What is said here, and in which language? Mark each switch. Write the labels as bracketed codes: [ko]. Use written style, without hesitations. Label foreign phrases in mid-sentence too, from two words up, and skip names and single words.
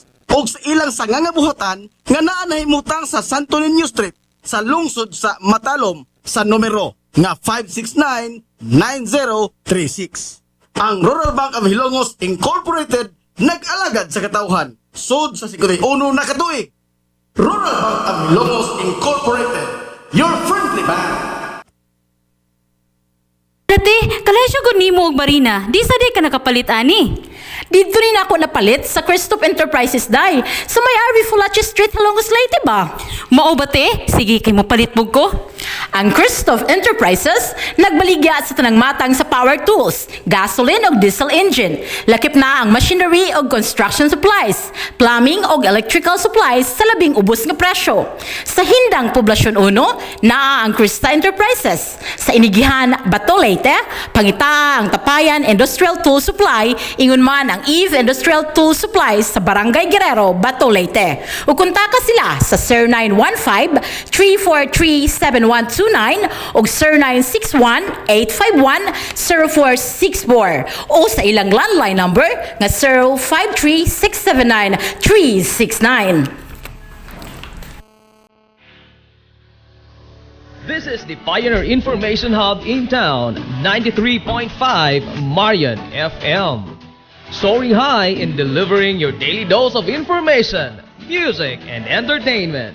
[ceb] O sa ilang sanganga buhatan nga naa nahimutang sa Santo Niño Street sa lungsod sa Matalom sa numero nga 569-9036. Ang Rural Bank of Hilongos Incorporated nag-alagad sa katawhan sud sa 51 na katuig. [en] Rural Bank of Hilongos Incorporated, your friendly bank. [ceb] Dati, kalasyo gud nimo og Marina, di sa di ka nakapalit ani. [tl] Dito rin ako [ceb] napalit sa Christoph Enterprises Day sa may RV Fulache Street, Helongos, Leyte ba? Mao ba te? Sige kay mo palit mo ko. Ang Christoph Enterprises nagbaligya sa tanang matang sa [en] power tools, gasoline o diesel engine. [ceb] Lakip na ang machinery o [en] construction supplies, [ceb] plumbing o [en] electrical supplies [ceb] sa labing ubos nga presyo. Sa Hindang Poblasyon 1, naa ang Krista Enterprises. Sa Inigihan, Bato, Leyte, pangita ang Tapayan Industrial Tool Supply, ingon man ang Eve Industrial Tool Supplies sa Barangay Guerrero, Bato, Leyte. O kuntaka sila sa 0915-343-7129 o 0961-851-0464 o sa ilang [en] landline number [ceb] na 053-679-369. [en] This is the Pioneer Information Hub in town, 93.5 Marian FM. Soaring high in delivering your daily dose of information, music, and entertainment.